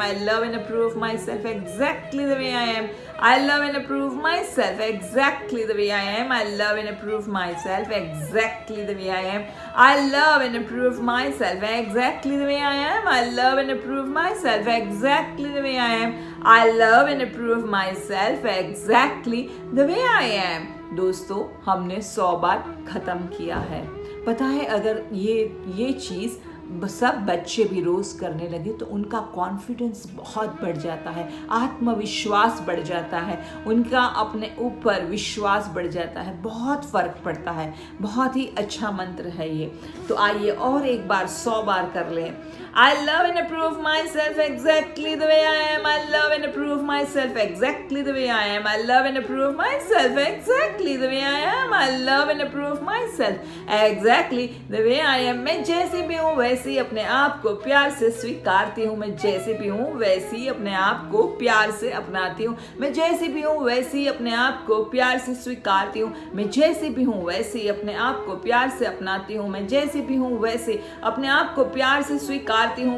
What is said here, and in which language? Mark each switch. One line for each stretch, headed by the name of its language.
English: I love and approve myself exactly the way I am. I love and approve myself exactly the way I am. I love and approve myself exactly the way I am. I love and approve myself exactly the way I am. I love and approve myself exactly the way I am. I love and approve myself exactly the way I am.
Hindi: दोस्तों, हमने 100 बार खत्म किया है. पता है, अगर ये चीज़ सब बच्चे भी रोज़ करने लगे तो उनका कॉन्फिडेंस बहुत बढ़ जाता है, आत्मविश्वास बढ़ जाता है, उनका अपने ऊपर विश्वास बढ़ जाता है, बहुत फ़र्क पड़ता है. बहुत ही अच्छा मंत्र है ये. तो आइए और एक बार 100 बार कर लें.
English: I love and approve myself exactly the way I am. I love and approve myself exactly the way I am. I love and approve myself exactly the way I am. I love and approve myself exactly the way I am.
Hindi: मैं जैसे भी हूँ वैसे ही अपने आप को प्यार से स्वीकारती हूँ. मैं जैसे भी हूँ वैसे ही अपने आप को प्यार से अपनाती हूँ. मैं जैसे भी हूँ वैसे ही अपने आप को प्यार से स्वीकारती हूँ. मैं जैसे भी हूँ वैसे ही अपने आप को प्यार से अपनाती हूँ. मैं जैसे भी हूँ वैसे अपने आप को प्यार से स्वीकारती हूँ.